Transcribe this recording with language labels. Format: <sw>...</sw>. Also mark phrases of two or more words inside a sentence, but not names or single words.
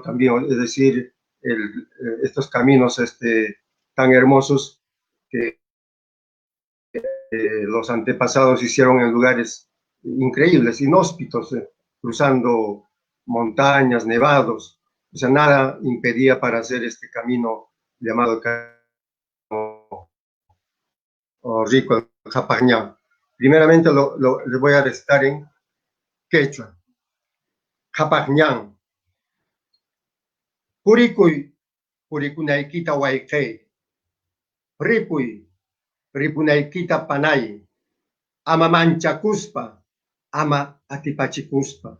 <es>También, es decir, estos caminos tan hermosos que los antepasados hicieron en lugares increíbles, inhóspitos, cruzando montañas, nevados. O sea, nada impedía para hacer este camino llamado Rico, Japagñán. Primeramente les voy a recitar en quechua. Japagñán.</es> <qu>Purikuy, purikunaykita wayqay. Ripuy, ripunaykita panay. Ama manchakuspa, ama atipachikuspa.</qu>